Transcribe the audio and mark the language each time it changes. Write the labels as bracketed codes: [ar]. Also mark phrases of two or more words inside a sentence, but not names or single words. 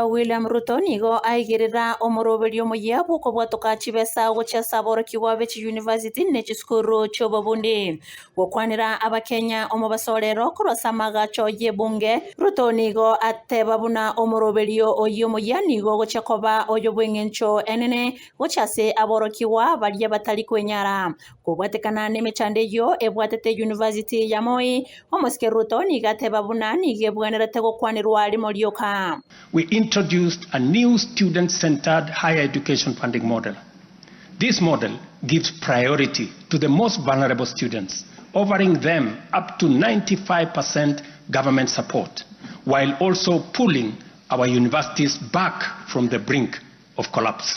[guz] William Ruto nigo aigirira omoroberio muya buko bwatoka chibesa gocha saboro kiwabe chi university nechi skuru chobobundi gokwanira abakenya omubasorero kurosamaga choye bunge Ruto nigo ateba buna omoroberio oyo muya nigo gocha koba oyo bwengencho enene gochase aboro kiwa balye batali kwenyara kubwatekana nemechande yo ebwatete university ya Moi omuske Ruto niga teba buna nige bwenerete [en] We introduced a new student-centered higher education funding model. This model gives priority to the most vulnerable students, offering them up to 95% government support, while also pulling our universities back from the brink of collapse.